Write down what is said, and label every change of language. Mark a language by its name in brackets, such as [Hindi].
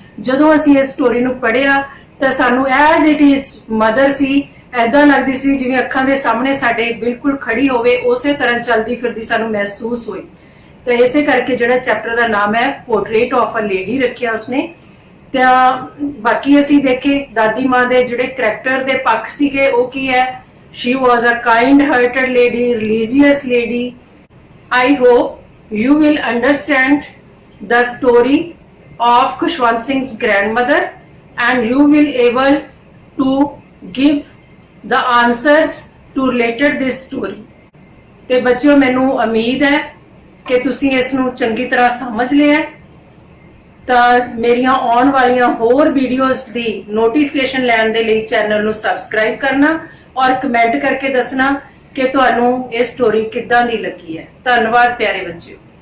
[Punjabi] ਜਦੋਂ ਅਸੀਂ ਇਸ ਸਟੋਰੀ ਨੂੰ ਪੜ੍ਹਿਆ ਤਾਂ ਸਾਨੂੰ [English] as it is [Punjabi] ਮਦਰ ਸੀ, ਐਦਾਂ ਲੱਗਦੀ ਸੀ ਜਿਵੇਂ ਅੱਖਾਂ ਦੇ ਸਾਹਮਣੇ ਸਾਡੇ ਬਿਲਕੁਲ ਖੜੀ ਹੋਵੇ, ਉਸੇ ਤਰ੍ਹਾਂ ਚਲਦੀ ਫਿਰਦੀ ਸਾਨੂੰ ਮਹਿਸੂਸ ਹੋਈ। ਤਾਂ ਇਸੇ ਕਰਕੇ ਜਿਹੜਾ ਚੈਪਟਰ ਦਾ ਨਾਮ ਹੈ ਪੋਰਟਰੇਟ ਆਫ ਅ ਲੇਡੀ ਰੱਖਿਆ ਉਸਨੇ। ਤਾਂ ਬਾਕੀ ਅਸੀਂ ਦੇਖੇ ਦਾਦੀ ਮਾਂ ਦੇ ਜਿਹੜੇ ਕਰੈਕਟਰ ਦੇ ਪੱਖ ਸੀਗੇ ਉਹ ਕੀ ਹੈ। [English] she was a kind hearted lady, religious lady. I hope you will understand the story of Khushwant Singh's grandmother and you will able to give the answers to related this story. [Punjabi] ਤੇ ਬੱਚਿਓ ਮੈਨੂੰ ਉਮੀਦ ਹੈ ਕਿ ਤੁਸੀਂ ਇਸ ਨੂੰ ਚੰਗੀ ਤਰ੍ਹਾਂ ਸਮਝ ਲਿਆ। ਤਾਂ ਮੇਰੀਆਂ ਆਉਣ ਵਾਲੀਆਂ ਹੋਰ ਵੀਡੀਓਜ਼ ਦੀ ਨੋਟੀਫਿਕੇਸ਼ਨ ਲੈਣ ਦੇ ਲਈ ਚੈਨਲ ਨੂੰ ਸਬਸਕ੍ਰਾਈਬ ਕਰਨਾ ਔਰ ਕਮੈਂਟ ਕਰਕੇ ਦੱਸਣਾ ਕਿ ਤੁਹਾਨੂੰ ਇਹ ਸਟੋਰੀ ਕਿੱਦਾਂ ਦੀ ਲੱਗੀ ਹੈ। ਧੰਨਵਾਦ ਪਿਆਰੇ ਬੱਚਿਓ।